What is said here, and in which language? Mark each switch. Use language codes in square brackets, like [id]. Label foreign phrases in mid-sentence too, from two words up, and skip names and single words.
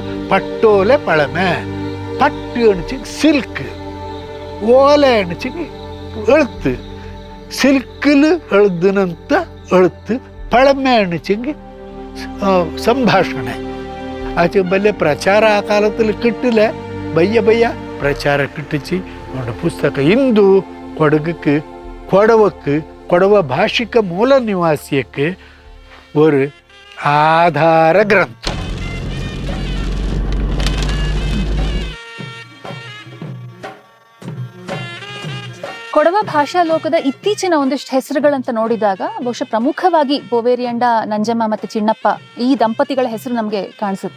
[kfa] ಪಟ್ಟೋಲೆ ಪಳಮೆ, ಪಟ್ಟು ಅಣಿಚಿಗೆ ಸಿಲ್ಕ್, ಓಲೆ ಅಣಿಚಿಗೆ ಎಳುತ್ತು, ಸಿಲ್ಕಲು ಎಳ್ದನಂತ ಎಳುತ್ತು, ಪಳಮೆ ಅಣಿಚಿಗೆ ಸಂಭಾಷಣೆ. ಆಚೆ ಬಲ್ಲೆ ಪ್ರಚಾರ ಆ ಕಾಲದಲ್ಲಿ ಕಿಟ್ಟಲೆ ಬಯ್ಯ ಪ್ರಚಾರ ಕಿಟ್ಟಿಸಿ ನೋಡ ಪುಸ್ತಕ ಇಂದು ಕೊಡಗಕ್ಕೆ ಕೊಡವಕ್ಕೆ ಕೊಡವ ಭಾಷಿಕ ಮೂಲ ನಿವಾಸಿಯಕ್ಕೆ ஒரு ಆಧಾರ ಗ್ರಂಥ. [kn] ಕೊಡವ ಭಾಷಾ ಲೋಕದ ಇತ್ತೀಚಿನ ಒಂದಿಷ್ಟು ಹೆಸರುಗಳಂತ ನೋಡಿದಾಗ ಬಹುಶಃ ಪ್ರಮುಖವಾಗಿ ಬೋವೇರಿಯಂಡ ನಂಜಮ್ಮ ಮತ್ತೆ ಚಿನ್ನಪ್ಪ ಈ ದಂಪತಿಗಳ ಹೆಸರು ನಮ್ಗೆ ಕಾಣಿಸುತ್ತೆ.